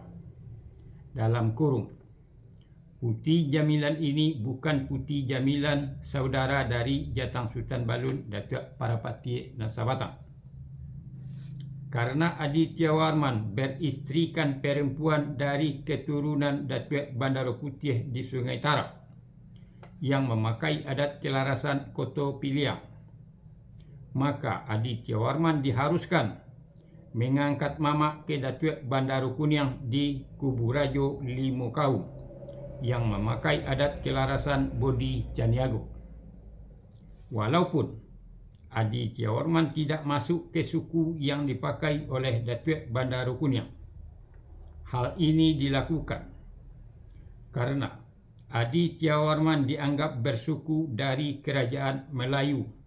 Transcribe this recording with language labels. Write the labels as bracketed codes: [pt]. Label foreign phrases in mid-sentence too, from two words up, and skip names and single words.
[id] Dalam kurung, Putih Jamilan ini bukan Putih Jamilan saudara dari Jatang Sultan Balun Datuk Parapati Nasabatang. Karena Aditya Warman beristrikan perempuan dari keturunan Datuk Bandar Putih di Sungai Tarap yang memakai adat kelarasan Koto Piliang, maka Aditya Warman diharuskan mengangkat mama ke Datuk Bandar Kuniang di Kuburajo Limo Kaum yang memakai adat kelarasan Bodi Caniago. Walaupun Aditya Warman tidak masuk ke suku yang dipakai oleh Datuk Bandar Kuniang, hal ini dilakukan karena Aditya Warman dianggap bersuku dari Kerajaan Melayu